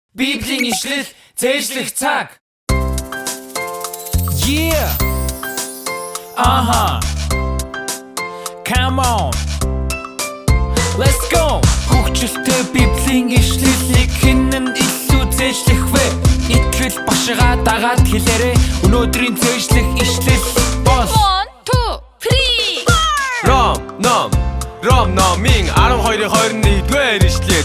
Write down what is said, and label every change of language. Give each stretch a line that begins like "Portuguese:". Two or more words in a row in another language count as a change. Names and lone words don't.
Mongolian: Bibлийн ишлэл цээжлэх цаг.
English: Yeah. Come on. Let's go.
Mongolian: Хөгжилтэй Библийн ишлэлийг хэн нь илүү цээжлэх вэ? Итгэл башгаа дагаад хэлээрэй. Өнөөдрийн цээжлэх ишлэл бол 1, 2, 3 Ром номын 12:21-р ишлэл.